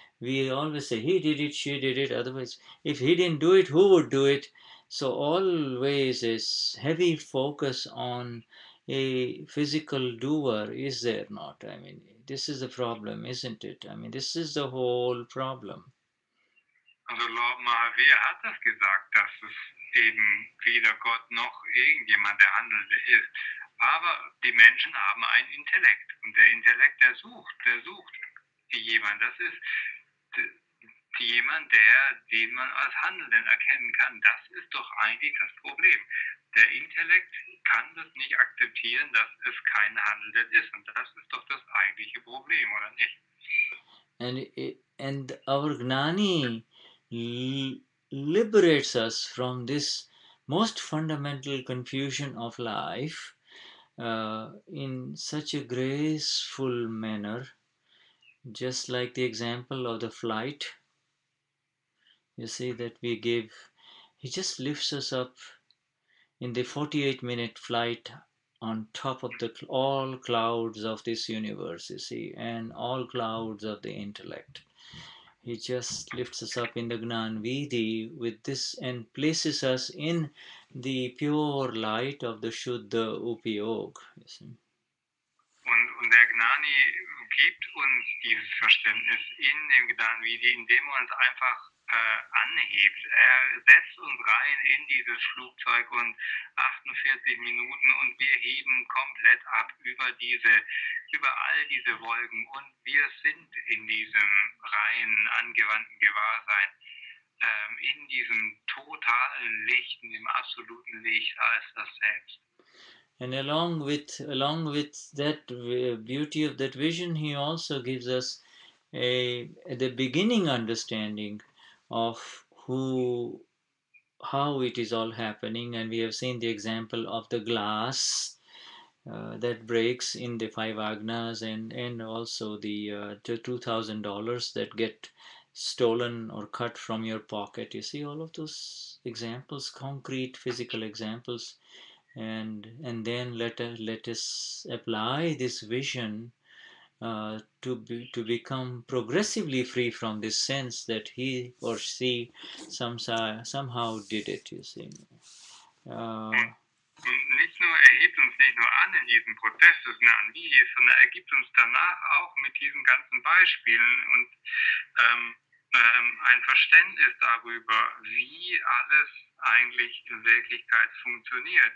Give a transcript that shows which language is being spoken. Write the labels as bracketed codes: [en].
[en] We always say he did it, she did it. Otherwise, if he didn't do it, who would do it? So always is heavy focus on a physical doer, is there not? I mean, this is the problem, isn't it? I mean, this is the whole problem. [de] Also Lord Mahavir hat das gesagt, dass es eben weder Gott noch irgendjemand der Handelnde ist. Aber die Menschen haben einen Intellekt und der Intellekt, der sucht jemand. Das ist jemand, den man als Handelnden erkennen kann. Das ist doch eigentlich das Problem. der Intellekt kann das nicht akzeptieren, dass es kein Handeln ist. Und das ist doch das eigentliche Problem, oder nicht? [en] And our Gnani liberates us from this most fundamental confusion of life in such a graceful manner, just like the example of the flight. You see that we gave, he just lifts us up in the 48-minute flight on top of the all clouds of this universe, you see, and all clouds of the intellect. He just lifts us up in the Gnan Vidhi with this and places us in the pure light of the Shuddha upayoga. You see. [de] Und der Gnani gibt uns dieses Verständnis in dem Gnani Vidhi, indem er uns einfach anhebt. Er setzt uns rein in dieses Flugzeug und 48 Minuten und wir heben komplett ab über all diese Wolken und wir sind in diesem reinen, angewandten Gewahrsein, in diesem totalen Licht, in dem absoluten Licht als das Selbst. [en] And along with that beauty of that vision, he also gives us the beginning understanding of how it is all happening. And we have seen the example of the glass that breaks in the 5 agnas, and also the $2,000 that get stolen or cut from your pocket. You see all of those examples, concrete physical examples. And then let us apply this vision to become progressively free from this sense that he or she somehow did it, you see. [de] Nicht nur, er hebt uns nicht nur an in diesem Prozess des Gnani, sondern er gibt uns danach auch mit diesen ganzen Beispielen und ein Verständnis darüber, wie alles eigentlich in Wirklichkeit funktioniert.